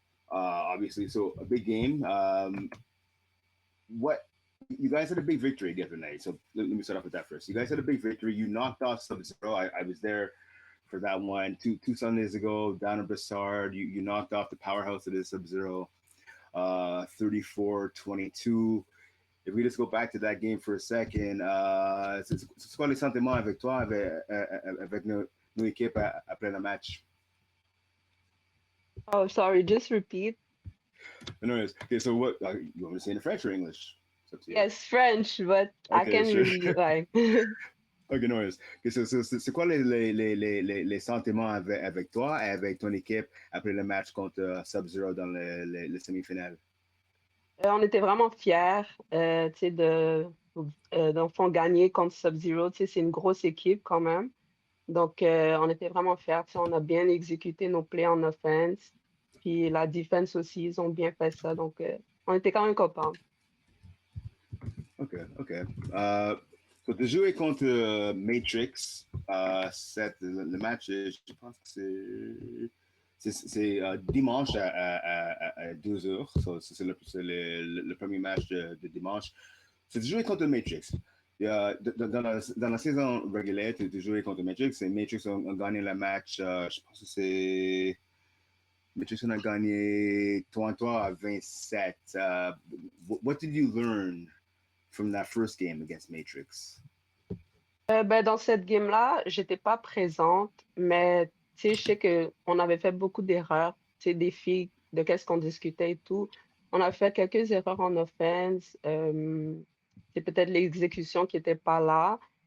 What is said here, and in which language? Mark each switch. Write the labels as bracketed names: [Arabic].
[English] Obviously, so a big game. What you guys had a big victory the other night. So let me start off with that first. You guys had a big victory. You knocked off Sub-Zero. I was there for that one two Sundays ago down in Brossard. You knocked off the powerhouse that is Sub-Zero, 34-22. If we just go back to that game for a second, [French] c'est quoi les sentiments avec toi, avec nos équipes après le match? [English] Oh, sorry, just repeat. Anyways, okay, so what you want me to say in French or English? Yes, French, but I can sure. really like. Ok, no worries. [French] Okay, so c'est quoi les sentiments avec toi et avec ton équipe après le match contre Sub-Zero dans les semi-finales? On était vraiment fiers, dans le fond, gagner contre Sub-Zero. C'est une grosse équipe quand même. Donc, on était vraiment fiers. On a bien exécuté nos plays en offense. Puis la defense aussi, ils ont bien fait ça. Donc, on était quand même contents. [English] OK. [French] So, de jouer contre Matrix, le match, je pense que c'est dimanche à 12h. So, c'est le premier match de dimanche. C'est de jouer contre Matrix. Dans la saison régulière, de jouer contre Matrix, et Matrix ont gagné le match, je pense que c'est... Matrix a gagné 33-27. [English] What did you learn from that first game against Matrix? [French] Dans cette game-là, j'étais pas présente, mais je sais qu'on avait fait beaucoup d'erreurs, des filles, de qu'est-ce qu'on discutait et tout. On a fait quelques erreurs en offense. C'est peut-être l'exécution qui n'était pas là.